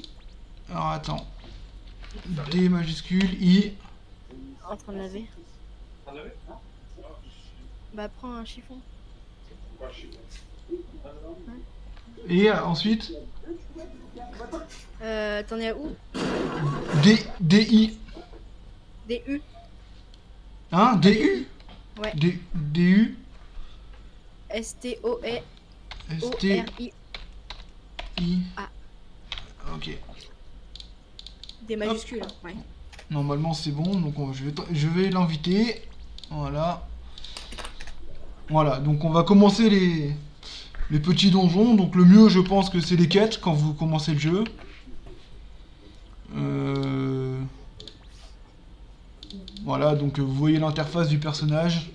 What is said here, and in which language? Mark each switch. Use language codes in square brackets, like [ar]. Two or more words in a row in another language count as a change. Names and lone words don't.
[fr] Alors attends. D majuscule, I. En train de laver. Bah prends un chiffon. Et ensuite T'en es à où? D, I. D U. Hein? D, U? Ouais. D, U. S T O E O S, T, R I. I. Ah. Ok. D majuscule. Ouais. Normalement c'est bon, donc je vais l'inviter. Voilà. Voilà, donc on va commencer les petits donjons. Donc le mieux je pense que c'est les quêtes quand vous commencez le jeu. Voilà, donc vous voyez l'interface du personnage.